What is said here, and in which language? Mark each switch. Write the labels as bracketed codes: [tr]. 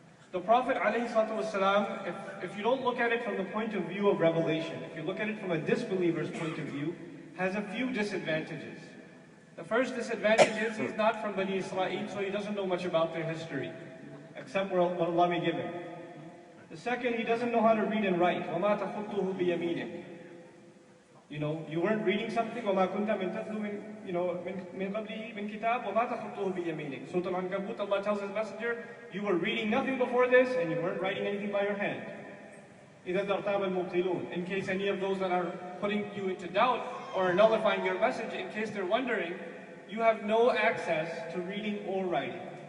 [en] The Prophet ﷺ, if you don't look at it from the point of view of revelation, if you look at it from a disbeliever's point of view, has a few disadvantages. The first disadvantage is he's not from Bani Israel, so he doesn't know much about their history, except what Allah may give him. The second, he doesn't know how to read and write. [ar] وَمَا تَخُطُّهُ بِيَمِينِكَ. [en] You weren't reading something, [ar] وَمَا كُنْتَ مِنْ تَتْلُو مِنْ قَبْلِهِ مِنْ كِتَابٍ وَمَا تَخُطُّهُ بِيَمِينِكَ. [en] Surah Al-Ankabut, Allah tells His Messenger, you were reading nothing before this, and you weren't writing anything by your hand. [ar] إِذَا تَرْتَابَ الْمُبْطِلُونَ. [en] In case any of those that are putting you into doubt or nullifying your message, in case they're wondering, you have no access to reading or writing.